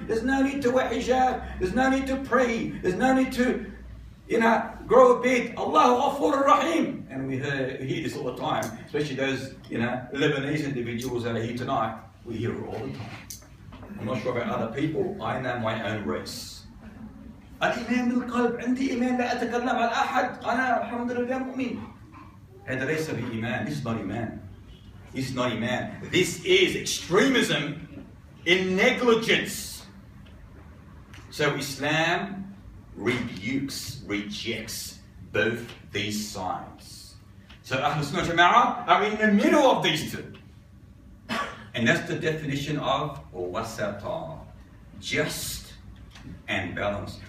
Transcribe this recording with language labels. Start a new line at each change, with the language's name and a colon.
English: There's no need to wear hijab. There's no need to pray. There's no need to, grow a beard.
Arabic: Allahu Ghafurun Rahim.
English: And we hear this all the time, especially those, Lebanese individuals that are here tonight. We hear it all the time. I'm not sure about other people. I know my own race.
Arabic: الإيمان بالقلب عندي إيمان لا أتكلم عن أحد أنا الحمد لله مؤمن. هذا ليس بإيمان.
English: This is not Iman. This is not Iman. This is extremism in negligence. So Islam rejects both these sides. So Ahlus Sunnah Jama'ah are in the middle of these two. And that's the definition of wasata. Just and balance.